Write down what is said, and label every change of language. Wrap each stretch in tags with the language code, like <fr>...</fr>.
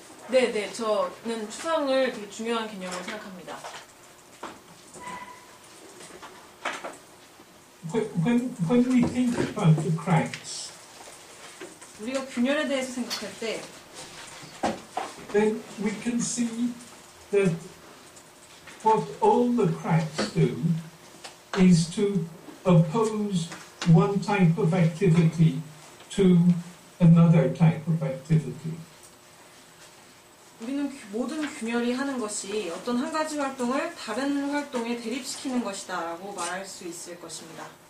<ko>네, 저는 추상을 되게 중요한 개념으로 생각합니다.</ko> <en>When we think about the cracks,</en> <ko>우리가 균열에 대해서 생각할 때,</ko> <en>then we can see that what all the cracks do is to oppose one type of activity to another type of activity.</en> <ko>우리는 모든 균열이 하는 것이 어떤 한 가지 활동을 다른 활동에 대립시키는 것이다 라고 말할 수 있을 것입니다.</ko>